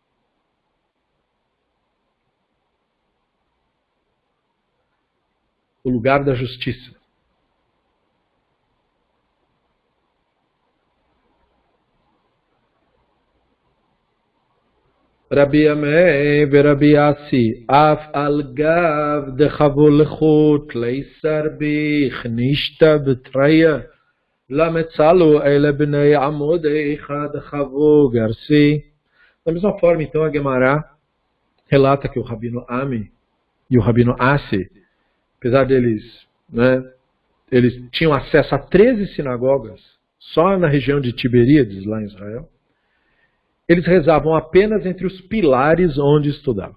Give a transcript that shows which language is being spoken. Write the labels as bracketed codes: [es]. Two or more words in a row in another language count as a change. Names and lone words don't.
[pt] O lugar da justiça. [arc] רבי אמי ורבי אסי אף על גב דהוו להו תליסר בי כנישתא בטבריא לא מצלו אלא ביני עמודי היכא דהוו גרסי. [pt] Da mesma forma, então, a Guemará relata que o Rabino Ami e o Rabino Asi, apesar deles, eles tinham acesso a 13 sinagogas, só na região de Tiberíades, lá em Israel, eles rezavam apenas entre os pilares onde estudavam.